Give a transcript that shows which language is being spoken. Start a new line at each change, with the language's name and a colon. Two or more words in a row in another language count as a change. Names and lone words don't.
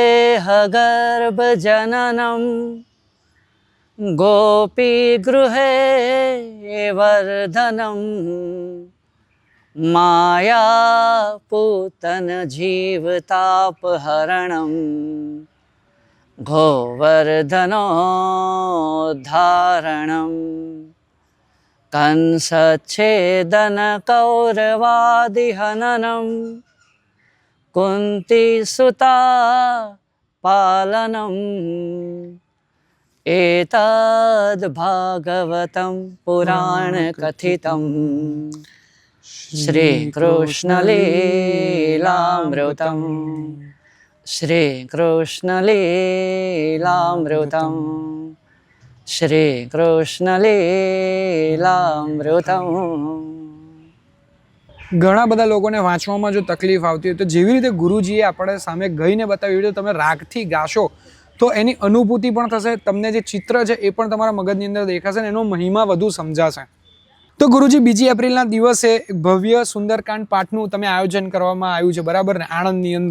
Sanskrit: દેહગર્ભજનનં ગોપી ગૃહે વર્ધનં માયાપૂતન જીવતાપહરણં ગોવર્ધનોદ્ધારણં કંસચ્છેદન કૌરવાદિહનનં કુંતીસુતા પાલનં एतद् भागवतं पुराणकथितं श्रीकृष्णलीलामृतं श्रीकृष्णलीलामृतं श्रीकृष्णलीलामृतं.
Gujarati: ઘણા બધા લોકોને વાંચવામાં જો તકલીફ આવતી હોય તો જેવી રીતે ગુરુજીએ આપણે સામે ગઈને બતાવ્યું તો તમે રાગથી ગાશો તો એની અનુભૂતિ પણ થશે, તમને જે ચિત્ર છે એ પણ તમારા મગજની અંદર દેખાશે ને એનો મહિમા વધુ સમજાશે. તો ગુરુજી 2 એપ્રિલના દિવસે ભવ્ય સુંદરકાંડ પાઠનું તમે આયોજન કરવામાં આવ્યું છે, બરાબર ને, આણંદની અંદર.